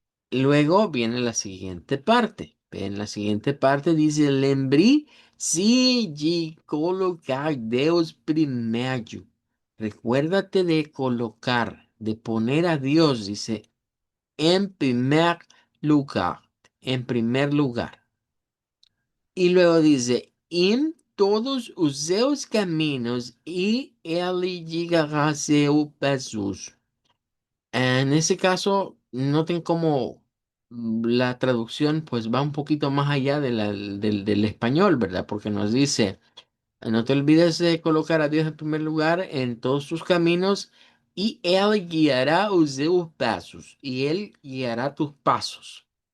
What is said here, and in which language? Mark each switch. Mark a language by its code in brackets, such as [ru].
[es] Luego viene la siguiente parte. En la siguiente parte dice, [pt] lembri si de colocar Deus primeiro. [es] Recuérdate de colocar, de poner a Dios, dice, en primer lugar, en primer lugar. Y luego dice, en todos [pt] os seus caminos y ele guiará seus passos. [es] En ese caso, noten cómo la traducción pues va un poquito más allá del español, ¿verdad? Porque nos dice, no te olvides de colocar a Dios en primer lugar en todos tus caminos y Él guiará [pt] os seus [es] pasos y Él guiará tus pasos.